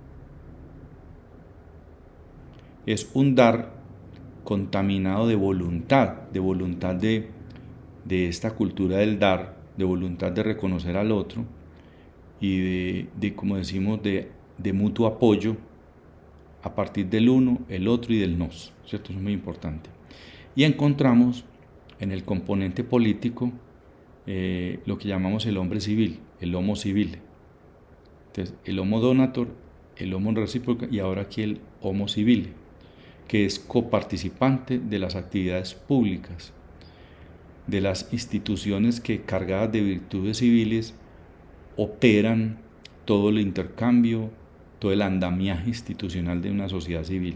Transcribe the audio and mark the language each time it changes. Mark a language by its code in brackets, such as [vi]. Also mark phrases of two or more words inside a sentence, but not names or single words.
[es] Es un dar contaminado de voluntad de esta cultura del dar, de voluntad de reconocer al otro y como decimos, de mutuo apoyo a partir del uno, el otro y del nos, ¿cierto? Eso es muy importante. Y encontramos en el componente político lo que llamamos el hombre civil, el [la] homo civile. [es] Entonces, el [la] homo donator, [es] el homo recíproco y ahora aquí el [la] homo civile, [es] que es coparticipante de las actividades públicas, de las instituciones que, cargadas de virtudes civiles, operan todo el intercambio, todo el andamiaje institucional de una sociedad civil.